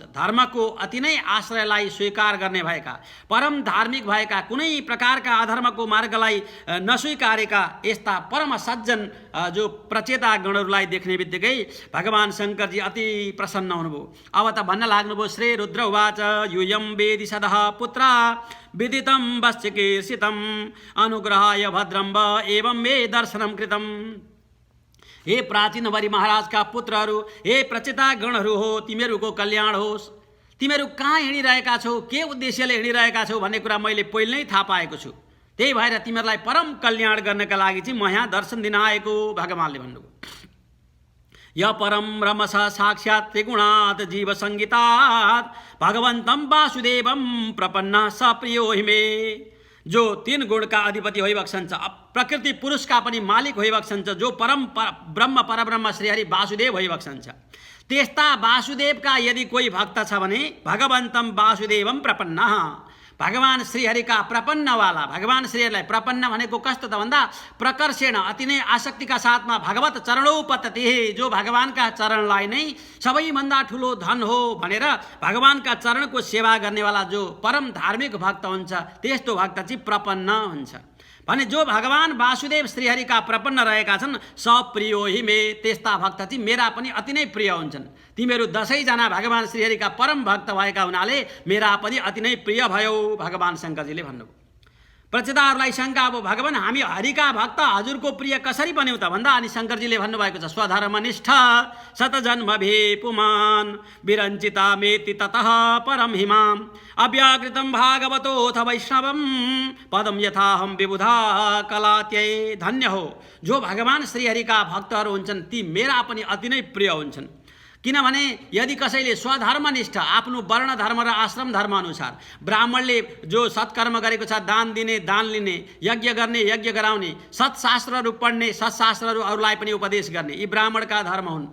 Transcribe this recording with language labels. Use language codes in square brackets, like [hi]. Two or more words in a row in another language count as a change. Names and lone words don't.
[ne] धर्मको अति नै आश्रयलाई स्वीकार गर्ने भएका, परम धार्मिक भएका, कुनै प्रकारका अधर्मको मार्गलाई नस्वीकारेका यस्ता परम सज्जन जो प्रचेतागणहरूलाई देख्ने बित्तिकै भगवान शङ्करजी अति प्रसन्न हुनुभयो। अब त भन्न लाग्नुभयो, [sa] श्री रुद्र उवाच यूयं वेदि सदः पुत्र विदितं वश्चिकीर्षितं अनुग्रहाय भद्रं व एवं मे दर्शनं कृतं। [ne] हे प्राचीनवरी महाराजका पुत्रहरू, हे प्रचेतागणहरू हो, तिमीहरूको कल्याण होस्। तिमीहरू कहाँ हिँडिरहेका छौ, के उद्देश्यले हिँडिरहेका छौ भन्ने कुरा मैले पहिले नै थाहा पाएको छु। त्यही भएर तिमीहरूलाई परम कल्याण गर्नका लागि चाहिँ म यहाँ दर्शन दिन आएको भगवानले भन्नुभयो। [sa] य परम रमस साक्षात् त्रिगुणात् जीव संगीतात् भगवन्तं वासुदेवं प्रपन्ना सप्रियो हिमे। [ne] जो 3 गुणका अधिपति होइबक्सन्छ, प्रकृति पुरुषका पनि मालिक होइबक्सन्छ, जो ब्रह्म परब्रह्म श्रीहरि वासुदेव होइबक्सन्छ, त्यस्ता वासुदेवका यदि कोही भक्त छ भने [sa] भगवन्तं वासुदेवं प्रपन्ना, [ne] भगवान श्रीहरिका प्रपन्नवाला भगवान श्रीहरिलाई प्रपन्न भनेको कस्तो त भन्दा प्रकर्षेण अति नै आसक्तिका साथमा [sa] भगवत चरणोपतति [ne] जो भगवानका चरणलाई नै सबैभन्दा ठुलो धन हो भनेर भगवानका चरणको सेवा गर्नेवाला जो परम धार्मिक भक्त हुन्छ त्यस्तो भक्त चाहिँ प्रपन्न हुन्छ भने जो भगवान वासुदेव श्रीहरिका प्रपन्न रहेका छन् [sa] सप्रियो हि मे [ne] त्यस्ता भक्त चाहिँ मेरा पनि अति नै प्रिय हुन्छन् तिमीहरू 10 जना भगवान श्रीहरिका परम भक्त भएका हुनाले मेरा पनि अति नै प्रिय भयो भगवान शङ्करजीले भन्नुभयो। प्रचेताहरूलाई शङ्का अब भगवान हामी हरिका भक्त हजुरको प्रिय कसरी बन्यौ त भन्दा अनि शङ्करजीले भन्नुभएको छ [sa] स्वधर्मनिष्ठ शतजन्म भे पुमान विरञ्चिता मेति ततः परम हिमाम अव्याकृतं भागवतोऽथ वैष्णवं पदम यथाहम विबुधा कलात्यै [ne] धन्य हो जो भगवान श्रीहरिका भक्तहरू हुन्छन् ती मेरा पनि अति नै प्रिय हुन्छन् किनभने यदि कसैले स्वधर्मनिष्ठ आफ्नो वर्ण धर्म र आश्रम धर्म अनुसार ब्राह्मणले जो सत्कर्म गरेको छ दान दिने दान लिने यज्ञ गर्ने यज्ञ गराउने सत्शास्त्रहरू पढ्ने सत्शास्त्रहरू अरूलाई पनि उपदेश गर्ने यी ब्राह्मणका धर्म हुन्।